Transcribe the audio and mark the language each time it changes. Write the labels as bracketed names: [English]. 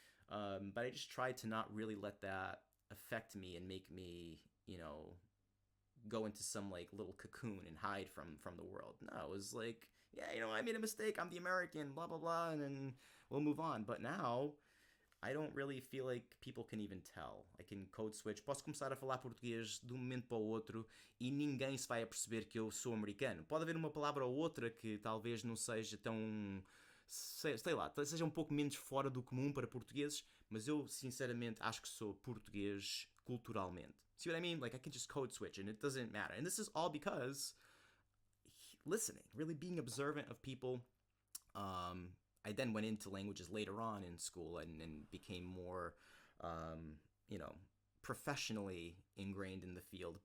[English] But I just try to not really let that affect me and make me, go into some like little cocoon and hide from the world. No, it was like, yeah, I made a mistake. I'm the American, blah blah blah, and then we'll move on. But now I don't really feel like people can even tell. I can code switch. [Portuguese] Posso começar a falar português de um momento para o outro e ninguém se vai a perceber que eu sou americano. Pode haver uma palavra ou outra que talvez não seja tão, sei lá, seja um pouco menos fora do comum para portugueses, mas eu sinceramente acho que sou português culturalmente. [English] See what I mean? Like, I can just code switch and it doesn't matter. And this is all because listening, really being observant of people. I then went into languages later on in school and became more, um, you know, professionally ingrained in the field.